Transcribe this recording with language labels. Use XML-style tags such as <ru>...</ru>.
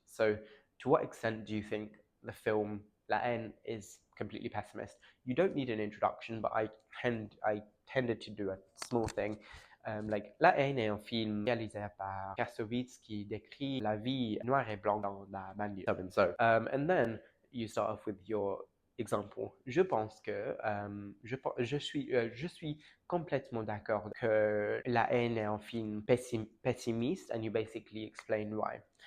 <en>So to what extent do you think the film La Haine is completely pessimist? You don't need an introduction, but I tended to do a small thing.</en> <fr>Like La Haine est un film réalisé par Kassovitz qui décrit la vie noire et blanc dans la banlieue.</fr> <en>So and so. And then you start off with your example.</en> <fr>Je pense que je suis complètement d'accord que La Haine est un film pessimiste,</fr> <en>and you basically explain why.</en>